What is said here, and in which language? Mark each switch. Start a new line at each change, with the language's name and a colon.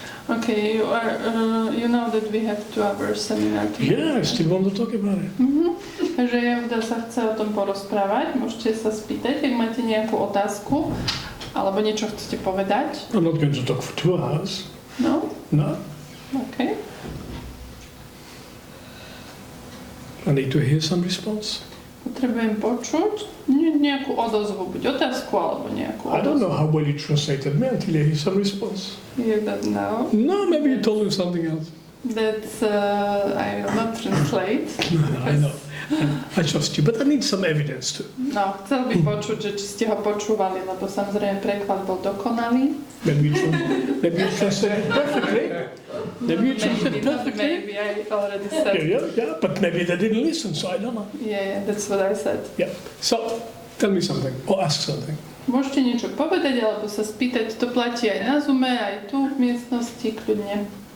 English: Okay, you know that we have 2 hours seminar. Yeah, I still want to talk about it.
Slovak: Takže Yehuda sa chce o tom porozprávať. Môžete sa spýtať, ak máte nejakú otázku alebo niečo chcete povedať.
English: I'm not going to talk for 2 hours. No? No. Okay. I need to hear some response.
Slovak: Potrebujem počuť nejakú odozvu, buď otázku alebo nejakú odozvu.
English: I don't know how well you translated me until I hear some response. You don't know? No, maybe you told him something else. That's, I will not translate. No, I know. I trust you, but I need some evidence too.
Slovak: No, chcel by počuť, že či ste ho počúvali, lebo samozrejme preklad bol dokonalý.
English: Maybe you translated perfectly. Maybe I already said. Yeah, but maybe they didn't listen, so I don't know. Yeah, that's what I said. Yeah, so tell me something, or ask something.
Slovak: Môžete niečo povedať, alebo sa spýtať, to platí aj na Zoome, aj tu v miestnosti, kľudne.